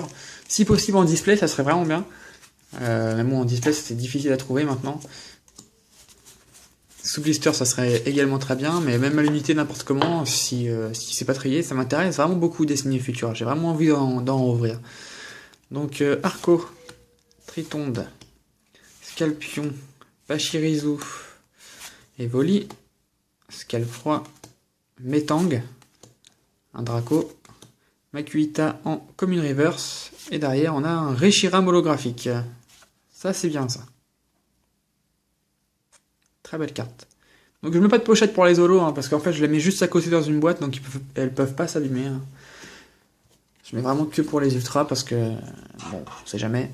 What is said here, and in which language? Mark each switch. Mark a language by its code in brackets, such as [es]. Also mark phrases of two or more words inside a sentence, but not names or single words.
[fr] Si possible en display, ça serait vraiment bien. Mais bon, en display, c'est difficile à trouver maintenant. Sous blister, ça serait également très bien, mais même à l'unité n'importe comment, si c'est pas trié, ça m'intéresse vraiment beaucoup dessiner futur. J'ai vraiment envie d'en ouvrir. Donc Arco, Tritonde, Scalpion, Pachirisu, Evoli, Scalfroid, Metang, un Draco, Makuhita en commune reverse, et derrière on a un Reshiram holographique. Ça c'est bien ça. Très belle carte. Donc je mets pas de pochette pour les holos, hein, parce qu'en fait je les mets juste à côté dans une boîte, donc elles peuvent pas s'abîmer. Hein. Je mets vraiment que pour les ultras, parce que, bon, on sait jamais.